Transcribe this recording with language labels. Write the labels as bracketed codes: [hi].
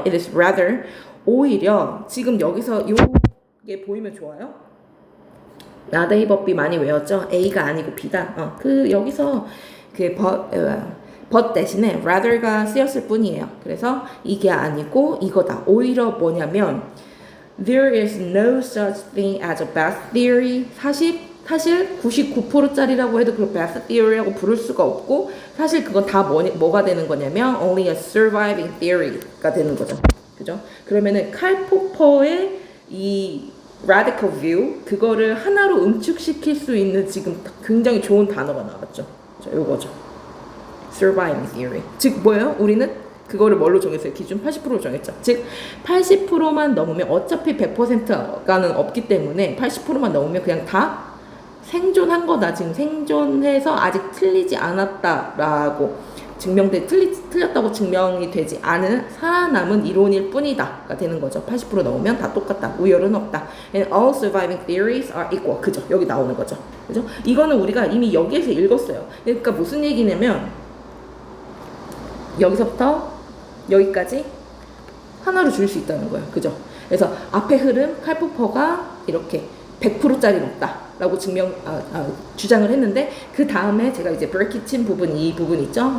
[en] It is rather [ko] 오히려 지금 여기서 요게 보이면 좋아요. 나데이 법비 많이 외웠죠? A가 아니고 B다. 여기서 그 but 대신에 rather가 쓰였을 뿐이에요. 그래서 이게 아니고 이거다. 오히려 뭐냐면 [en] there is no such thing as a best theory. [ko] 사실 99%짜리라고 해도 그걸 best theory라고 부를 수가 없고 사실 그건 다 뭐가 되는 거냐면 [en] only a surviving theory [ko] 가 되는 거죠. 그죠? 그러면은 칼 포퍼의 이 radical view 그거를 하나로 응축시킬 수 있는 지금 굉장히 좋은 단어가 나왔죠. 자, 요거죠. surviving theory. 즉 뭐예요? 우리는 그거를 뭘로 정했어요? 기준 80%로 정했죠. 즉 80%만 넘으면 어차피 100%가는 없기 때문에 80%만 넘으면 그냥 다 생존한 거다. 지금 생존해서 아직 틀리지 않았다라고 틀렸다고 증명이 되지 않은 살아남은 이론일 뿐이다가 되는 거죠. 80% 넘으면 다 똑같다. 우열은 없다. [en] And all surviving theories are equal. [ko] 그죠? 여기 나오는 거죠. 그죠? 이거는 우리가 이미 여기에서 읽었어요. 그러니까 무슨 얘기냐면 여기서부터 여기까지 하나로 줄 수 있다는 거예요. 그죠? 그래서 앞에 흐름 칼포퍼가 이렇게 100%짜리 높다라고 주장을 했는데 그 다음에 제가 이제 브레이크 친 부분 이 부분 있죠?